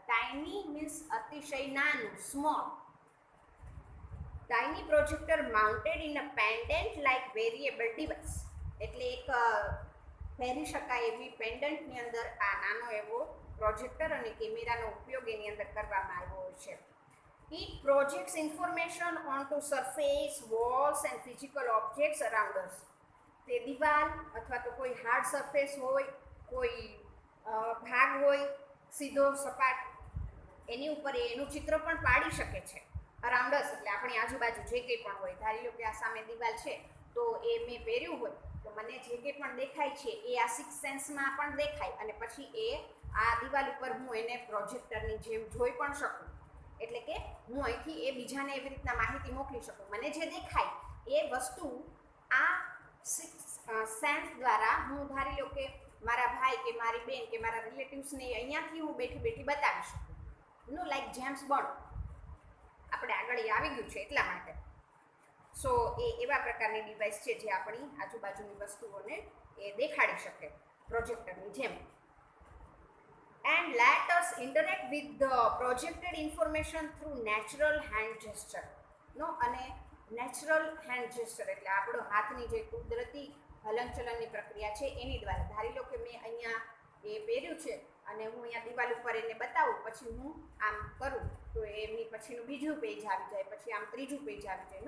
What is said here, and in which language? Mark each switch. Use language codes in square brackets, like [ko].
[en] tiny means [gu] અતિશય નાનું, [en] Small. Tiny projector mounted in a pendant like wearable device. [gu] એટલે એક પહેરી શકાય એવી પેન્ડન્ટની અંદર આ નાનો એવો પ્રોજેક્ટર અને કેમેરાનો ઉપયોગ એની અંદર કરવામાં આવ્યો હોય છે. [en] It projects information onto surface, walls and physical objects around us. [gu] તે દિવાલ અથવા તો કોઈ હાર્ડ સરફેસ હોય, કોઈ ભાગ હોય સીધો સપાટ, એની ઉપર એનું ચિત્ર પણ પાડી શકે છે. અરાઉન્ડ અસ એટલે આપણી આજુબાજુ જે કંઈ પણ હોય. ધારી લો કે આ સામે દિવાલ છે તો એ મેં પહેર્યું હોય તો મને જે કંઈ પણ દેખાય છે એ આ સિક્સ સેન્સમાં પણ દેખાય અને પછી એ આ દિવાલ ઉપર હું એને પ્રોજેક્ટરની જેમ જોઈ પણ શકું. એટલે કે હું અહીંથી એ બીજાને એવી રીતના માહિતી મોકલી શકું. મને જે દેખાય એ વસ્તુ આ સિક્સ સેન્સ દ્વારા હું ધારી લો કે મારા ભાઈ કે મારી બેન કે મારા રિલેટિવ્સને અહીંયાથી હું બેઠી બેઠી બતાવી શકું. નો લાઈક જેમ્સ બોન્ડ આપણે આગળ એ આવી ગયું છે એટલા માટે. સો એ એવા પ્રકારની ડિવાઇસ છે જે આપણી આજુબાજુની વસ્તુઓને એ દેખાડી શકે પ્રોજેક્ટરની જેમ. [en] And let us interact with the projected information through natural hand gesture. [gu] નો અને નેચરલ હેન્ડ જેસ્ચર એટલે આપણો હાથની જે કુદરતી હલનચલનની પ્રક્રિયા છે એની દ્વારા. ધારી લો કે મેં અહીંયા એ પહેર્યું છે અને હું અહીંયા દિવાલ ઉપર એને બતાવું, પછી હું આમ કરું તો એમની પછીનું બીજું પેજ આવી જાય, પછી આમ ત્રીજું પેજ આવી જાય.